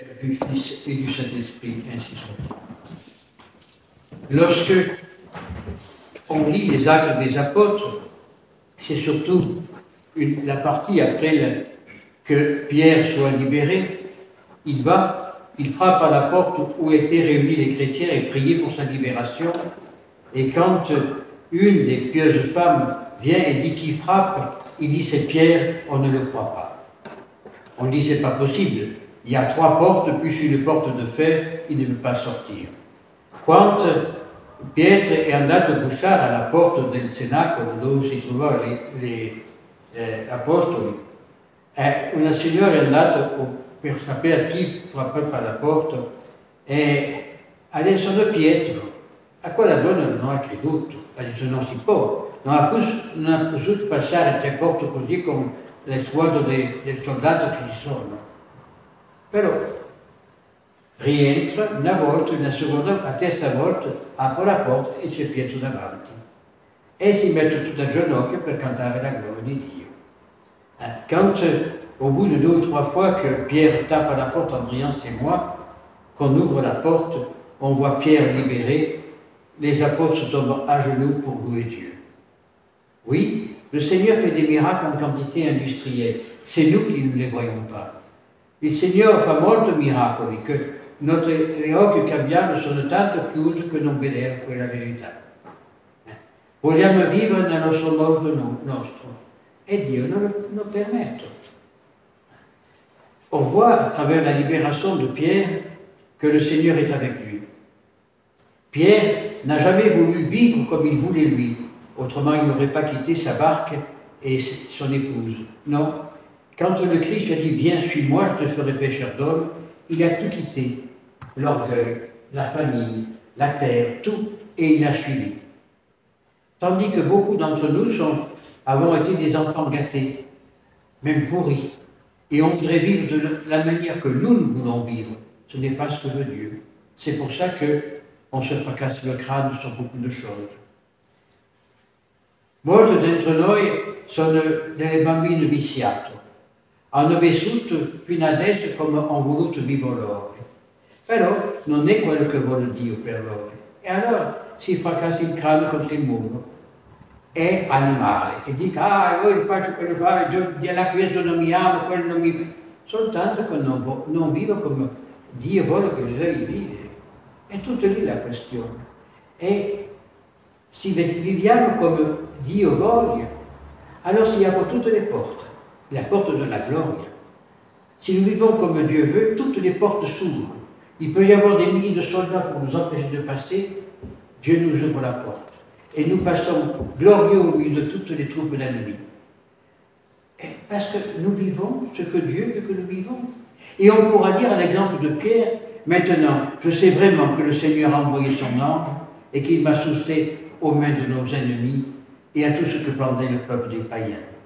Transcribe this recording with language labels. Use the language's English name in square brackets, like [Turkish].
[French] du Fils et du Saint-Esprit, ainsi soit. Lorsque on lit les Actes des Apôtres, c'est surtout la partie après que Pierre soit libéré, il frappe à la porte où étaient réunis les chrétiens et priait pour sa libération. Et quand une des pieuses femmes vient et dit qui frappe, il dit c'est Pierre, on ne le croit pas. On dit c'est pas possible. Il y a 3 portes, plus une porte de fer, il ne peut pas sortir. [Italian] Quand Pietro è andato a bussare alla porta del cenacolo dove si trovavano gli apostoli, una signora è andata per sapere chi frappava alla porta e adesso da Pietro, a quella donna non ha creduto, ha detto non si può, non ha potuto passare 3 porte così con le squadre del soldato che ci sono. Però rientra una volta, una seconda, la terza volta apre la porta e c'è Pietro davanti. E si mette tutto a ginocchio per cantare la gloria di Dio. [French] Quand, au bout de 2 ou 3 fois que Pierre tape à la porte en disant c'est moi, qu'on ouvre la porte, on voit Pierre libéré, les apôtres se tombent à genoux pour louer Dieu. Oui, le Seigneur fait des miracles en quantité industrielle. C'est nous qui ne les voyons pas. [Italian] Il Signore fa molti miracoli che gli occhi che abbiamo sono tanto chiusi che non vediamo quella verità. Vogliamo vivere nel nostro modo nostro e Dio non lo permette. [French] On voit à travers la libération de Pierre que le Seigneur est avec lui. Pierre n'a jamais voulu vivre comme il voulait lui, autrement il n'aurait pas quitté sa barque et son épouse. Non. Quand le Christ a dit « Viens, suis-moi, je te ferai pécheur d'hommes », il a tout quitté, l'orgueil, la famille, la terre, tout, et il a suivi. Tandis que beaucoup d'entre nous avons été des enfants gâtés, même pourris, et on voudrait vivre de la manière que nous voulons vivre. Ce n'est pas ce que veut Dieu. C'est pour ça qu'on se fracasse le crâne sur beaucoup de choses. [Italian] Molti d'entre noi sono delle bambine viziate. Hanno vissuto fino adesso come hanno voluto vivere loro. Però non è quello che vuole Dio per loro. E allora si fracassa il cranio contro il muro. È animale. E dice, io faccio quello che fare, questo non mi ama, quello non mi... Soltanto che non vivo come Dio vuole che lei vive. È tutta lì la questione. E se viviamo come Dio voglia, allora si apre tutte le porte. [French] La porte de la gloria. Si nous vivons comme Dieu veut, toutes les portes s'ouvrent. Il peut y avoir des milliers de soldats pour nous empêcher de passer, Dieu nous ouvre la porte. Et nous passons glorieux au milieu de toutes les troupes d'ennemis. Parce que nous vivons ce que Dieu veut que nous vivons. Et on pourra dire à l'exemple de Pierre, maintenant, je sais vraiment que le Seigneur a envoyé son ange et qu'il m'a soufflé aux mains de nos ennemis et à tout ce que pendait le peuple des païens.